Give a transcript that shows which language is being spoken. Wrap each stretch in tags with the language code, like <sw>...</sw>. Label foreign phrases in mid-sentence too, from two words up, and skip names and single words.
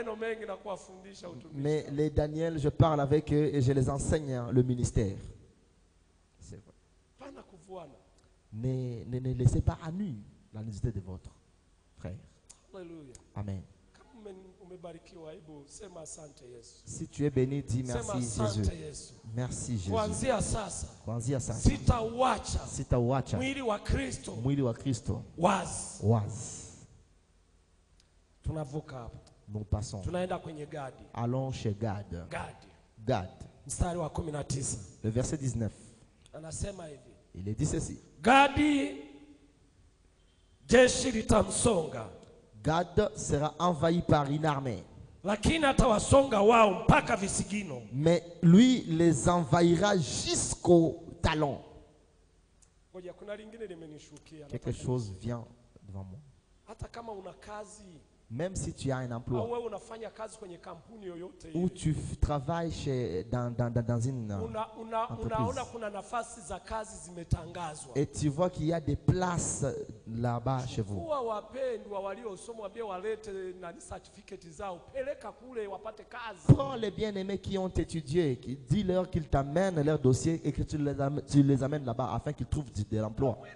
<fr>Mais les Daniel, je parle avec eux et je les enseigne le ministère. C'est vrai. Ne laissez pas à nu la nudité de votre frère. Amen. Si tu es béni, dis merci Jésus. Merci Jésus.</fr> <sw>Kuanzia sasa sitauacha mwili wa Kristo wazi.</sw> <fr>Nous passons. Allons chez Gad. Le verset 19. Il est dit ceci.</fr> <sw>Gadi jeshi litamsonga.</sw> <fr>Gad sera envahi par une armée.</fr> <sw>Lakini atawasonga wao mpaka visigino.</sw> <fr>Mais lui les envahira jusqu'au talon. Quelque chose vient devant moi. Même si tu as un emploi ou tu travailles dans une entreprise et tu vois qu'il y a des places là-bas chez vous, prends les bien-aimés qui ont étudié, dis-leur qu'ils t'amènent leur dossier et que tu les amènes là-bas afin qu'ils trouvent de l'emploi.</fr>